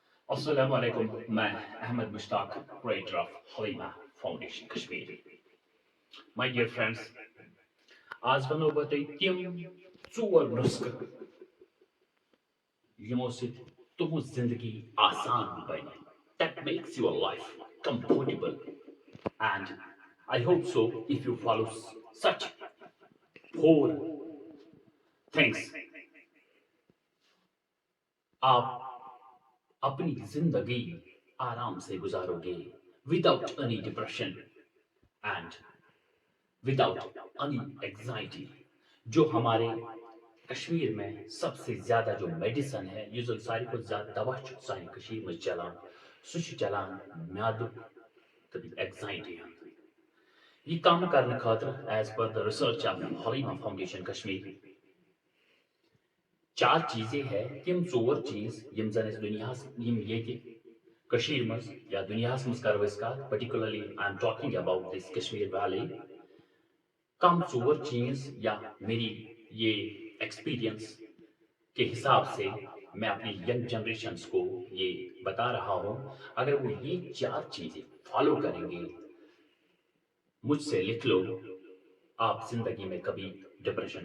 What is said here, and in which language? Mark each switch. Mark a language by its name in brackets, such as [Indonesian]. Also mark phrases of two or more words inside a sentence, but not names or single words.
[Arabic] السلام علیکم [English] میں احمد مشتاق creator of حلیمہ فاؤنڈیشن کشمیر my dear friends [Kashmiri] آج ونو بہ تۄہہِ تِم ژور نسخہٕ یِمو سۭتۍ تُہنٛز زندگی آسان بنہِ [English] that makes your life comfortable and I hope so if you follow such four things [Urdu] آپ اپنی زندگی آرام سے گزارو گے [English] without any depression and without any anxiety [Urdu] جو ہمارے کشمیر میں سب سے زیادہ جو میڈیسن ہے یہ [Kashmiri] زن ساروی کھۄتہٕ زیادہ دوا چھُ سانہِ کٔشیٖرِ منٛز چلان سُہ چھُ چلان میادُک تہٕ اینگزائٹی ہُنٛد یہ کم کرنہٕ خٲطرٕ [English] as per the research of [Kashmiri] حلیمہ فاؤنڈیشن کشمیر [Urdu] چار چیزیں ہیں [Kashmiri] تم ژور چیز یم زن اس دنیاہس یم ییٚتہِ کٔشیٖرِ منٛز یا دنیاہس منٛز کرو أسۍ کتھ [English] particularly I am talking about this Kashmir valley [Kashmiri] کم ژور چیز یا [Urdu] میری یہ ایکسپیرینس کے حساب سے میں اپنی ینگ جنریشنز کو یہ بتا رہا ہوں اگر وہ یہ چار چیزیں فالو کریں گے مجھ سے لکھ لو آپ زندگی میں کبھی ڈپریشن